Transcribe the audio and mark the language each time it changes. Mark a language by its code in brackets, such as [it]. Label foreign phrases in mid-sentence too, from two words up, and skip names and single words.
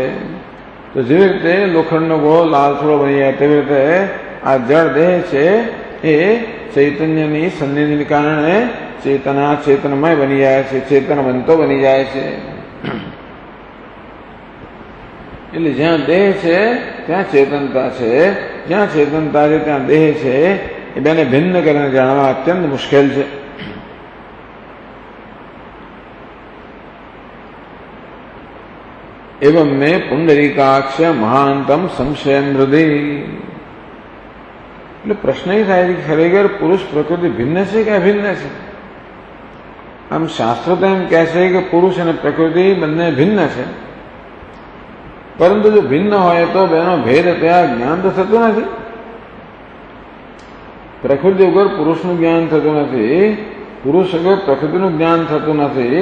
[gu] તો જેવી રીતે લોખંડનો ગોળો લાલચોળો બની જાય, તેવી રીતે આ જળ દેહ છે એ ચૈતન્યની સન્નિધિને કારણે ચેતના ચેતનમય બની જાય છે, ચેતનવંતો બની જાય છે. એટલે જ્યાં દેહ છે ત્યાં ચેતનતા છે, જ્યાં ચેતનતા છે ત્યાં દેહ છે. એ બેને ભિન્ન કરીને જાણવા અત્યંત મુશ્કેલ છે. [sa] एवं में पुंडरीकाक्ष महांतम संशय हृदय. [gu] એટલે પ્રશ્ન એ થાય કે ખરેખર પુરુષ પ્રકૃતિ ભિન્ન છે કે અભિન્ન છે? આમ શાસ્ત્ર તો એમ કહે છે કે પુરુષ અને પ્રકૃતિ બંને ભિન્ન છે, પરંતુ જો ભિન્ન હોય તો બેનો ભેદ ત્યાં જ્ઞાન તો થતું નથી. પ્રકૃતિ વગર પુરુષનું જ્ઞાન થતું નથી, પુરુષ વગર પ્રકૃતિનું જ્ઞાન થતું નથી.